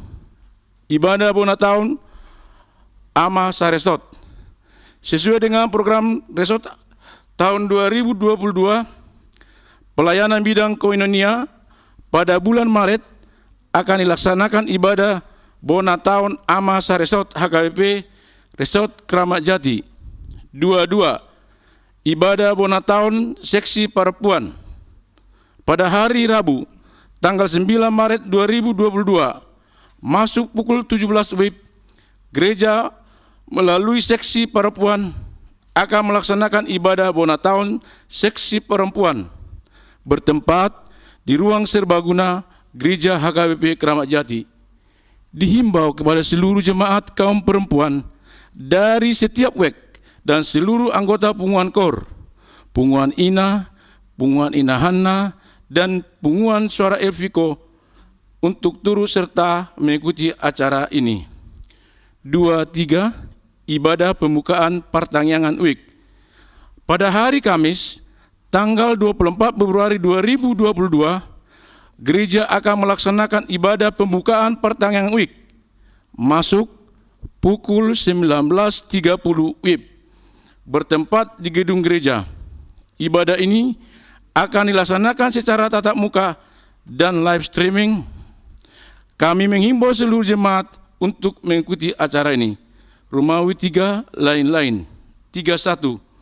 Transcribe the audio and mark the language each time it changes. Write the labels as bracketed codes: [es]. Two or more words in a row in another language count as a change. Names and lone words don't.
[id] Ibadah Bona Tahun Ama Saresot. Sesuai dengan program Resot tahun 2022, pelayanan bidang koinonia pada bulan Maret akan dilaksanakan ibadah Bona Tahun Ama Saresot HKBP Resort Kramat Jati. 2.2. Ibadah Bona Tahun Seksi Perempuan pada hari Rabu tanggal 9 Maret 2022, masuk pukul 17 WIB, gereja melalui seksi perempuan akan melaksanakan ibadah Bonataun seksi perempuan bertempat di ruang serbaguna Gereja HKBP Keramat Jati. Dihimbau kepada seluruh jemaat kaum perempuan dari setiap WEK dan seluruh anggota Punguan Kor, Punguan Ina, Punguan Ina Hanna, dan Punguan Suara Elviko untuk turut serta mengikuti acara ini. 2.3. Ibadah pembukaan pertangyangan WIK. Pada hari Kamis, tanggal 24 Februari 2022, gereja akan melaksanakan ibadah pembukaan pertangyangan WIK masuk pukul 19.30 WIB bertempat di gedung gereja. Ibadah ini akan dilaksanakan secara tatap muka dan [en] live streaming. [id] Kami menghimbau seluruh jemaat untuk mengikuti acara ini. Romawi 3 lain-lain. 31.